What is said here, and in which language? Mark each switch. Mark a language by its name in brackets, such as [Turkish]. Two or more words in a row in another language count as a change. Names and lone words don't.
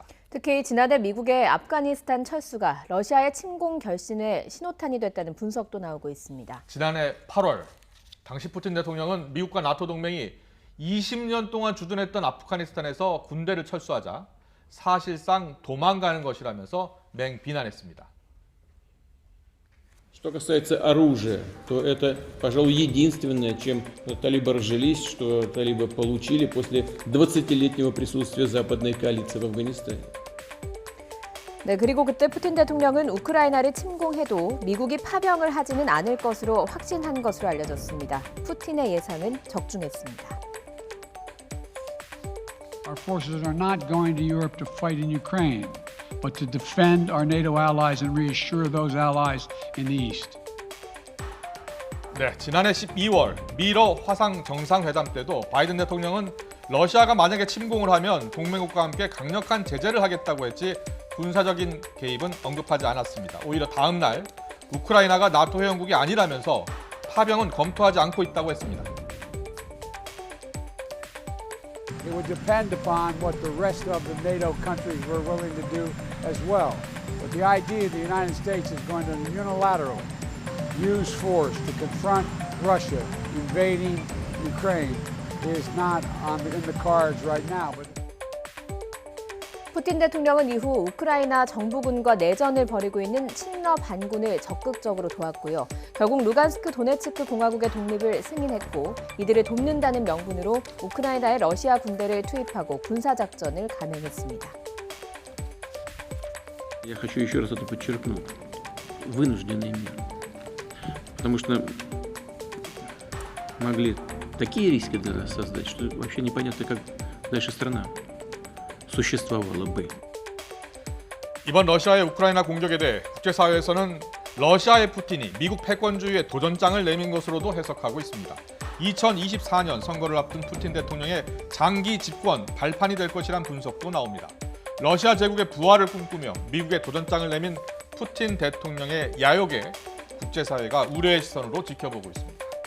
[Korean] 특히 지난해 미국의 아프가니스탄 철수가 러시아의 침공 결심의 신호탄이 됐다는 분석도 나오고 있습니다. 지난해 8월 당시 푸틴 대통령은 미국과 나토 동맹이 20년 동안 주둔했던 아프가니스탄에서 군대를 철수하자 사실상 도망가는 것이라면서 맹비난했습니다. [Russian] Что касается оружия, то это, пожалуй, единственное, чем талибы разжились, что талибы получили после 20-летнего присутствия западной коалиции в Афганистане. [Korean] 네, 그리고 그때 푸틴 대통령은 우크라이나를 침공해도 미국이 파병을 하지는 않을 것으로 확신한 것으로 알려졌습니다. 푸틴의 예상은 적중했습니다. [English] Our forces are not going to Europe to fight in Ukraine, but to defend our NATO allies and reassure those allies in the East. [Korean] 네, 지난해 12월 미러 화상 정상회담 때도 바이든 대통령은 러시아가 만약에 침공을 하면 동맹국과 함께 강력한 제재를 하겠다고 했지 군사적인 개입은 언급하지 않았습니다. 오히려 다음 날 우크라이나가 나토 회원국이 아니라면서 파병은 검토하지 않고 있다고 했습니다. [English] It would depend upon what the rest of the NATO countries were willing to do as well. But the idea the United States is going to unilaterally use force to confront Russia invading Ukraine is not in the cards right now. But [Korean] 푸틴 대통령은 이후 우크라이나 정부군과 내전을 벌이고 있는 친러 반군을 적극적으로 도왔고요. 결국 루간스크 도네츠크 공화국의 독립을 승인했고 이들을 돕는다는 명분으로 우크라이나에 러시아 군대를 투입하고 군사작전을 감행했습니다. [Russian] Я хочу еще раз это подчеркнуть. Вынужденный мир. Потому что могли такие риски для нас создать, что вообще непонятно, как дальше страна существовала бы. [Korean] 이번 러시아의 우크라이나 공격에 대해 국제사회에서는 러시아의 푸틴이 미국 패권주의의 도전장을 내민 것으로도 해석하고 있습니다. 2024년 선거를 앞둔 푸틴 대통령의 장기 집권 발판이 될 것이란 분석도 나옵니다. 러시아 제국의 부활을 꿈꾸며 미국의 도전장을 내민 푸틴 대통령의 야욕에 국제사회가 우려의 시선으로 지켜보고 있습니다.